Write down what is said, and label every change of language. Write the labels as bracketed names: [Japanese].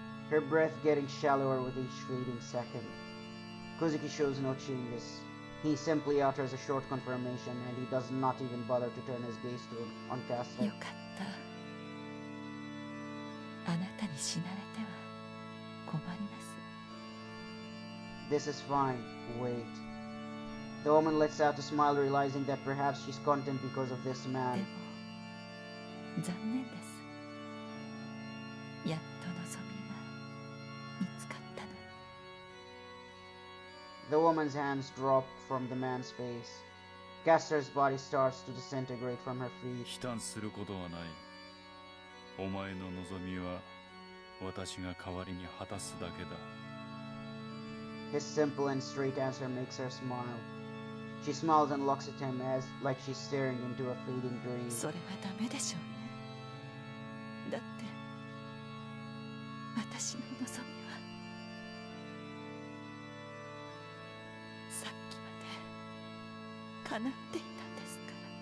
[English] Her breath getting shallower with each fading second. Kozuki shows no changes. He simply utters a short confirmation, and he does not even bother to turn his gaze on Castor. [Japanese] よかった。あなたに死なれては困ります。 [English] This is fine. Wait. The woman lets out a smile, realizing that perhaps she's content because of this [Japanese] で [English] man. [Japanese] も残念です。やっと望みが見つかったのに。 [English] The woman's hands drop from the man's face. Castor's body starts to disintegrate from her feet. [Japanese] 悲嘆することはない。お前の望みは私が代わりに果たすだけだ。 [English] His simple and straight answer makes her smile. She smiles and looks at him like she's staring into a fading dream. [Japanese] それはダメでしょうね。だって私の望みはさっきまで叶っていたんですから。